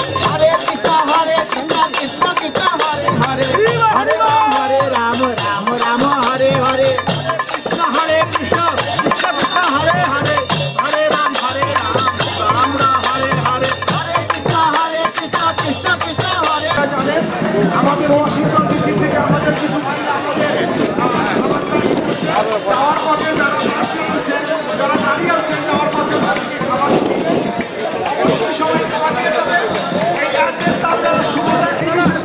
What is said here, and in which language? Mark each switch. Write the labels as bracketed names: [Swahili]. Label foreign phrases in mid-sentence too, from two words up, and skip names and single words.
[Sanskrit] Hare Krishna, Krishna Krishna, Hare Hare. Hare Ram, Ram Hare Hare. Krishna Krishna Krishna Hare Hare, Hare Ram, Ram Hare Hare. Hare Krishna, Krishna Krishna, Hare Hare. [Bangla] আমাদের ওয়াশিংটন ডিসি থেকে আমাদের কিছু মহিলা যাওয়ার পথে যারা দাঁড়িয়ে আছেন যাওয়ার পথে অবশ্যই সবাই খাবার দিয়ে যাবে। এই অ্যাড্রেস তাদের সুবিধা